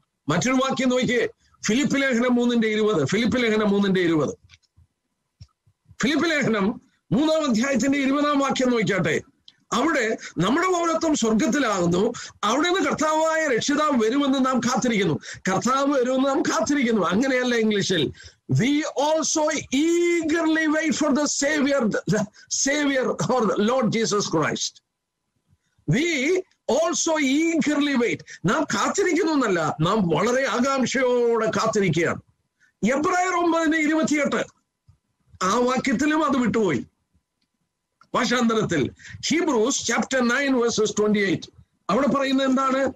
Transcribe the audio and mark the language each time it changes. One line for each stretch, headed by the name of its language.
Malayalam: മറ്റൊരു വാക്യം നോക്കിയേ, ഫിലിപ്പ് ലേഖനം 3:20. ഫിലിപ്പ് ലേഖനം 3:20. ഫിലിപ്പ് ലേഖനം 3-ാം അധ്യായത്തിന്റെ 20-ാം വാക്യം നോക്കിയാട്ടെ. അവിടെ നമ്മുടെ പൗരത്വം സ്വർഗത്തിലാകുന്നു, അവിടെ നിന്ന് കർത്താവായ രക്ഷിതാവ് വരുമെന്ന് നാം കാത്തിരിക്കുന്നു. കർത്താവ് വരുമെന്ന് നാം കാത്തിരിക്കുന്നു. അങ്ങനെയല്ല ഇംഗ്ലീഷിൽ.
English: We also eagerly wait for the Savior or the Lord Jesus Christ. We also eagerly wait.
Malayalam: നാം കാത്തിരിക്കുന്നു എന്നല്ല, നാം വളരെ ആകാംക്ഷയോടെ കാത്തിരിക്കുകയാണ്. എബ്രായർ 9:28 ആ വാക്യത്തിലും അത് വിട്ടുപോയി. ഭാഷാന്തരത്തിൽ ഹീബ്രൂസ് ചാപ്റ്റർ 9:28 അവിടെ പറയുന്നത് എന്താണ്?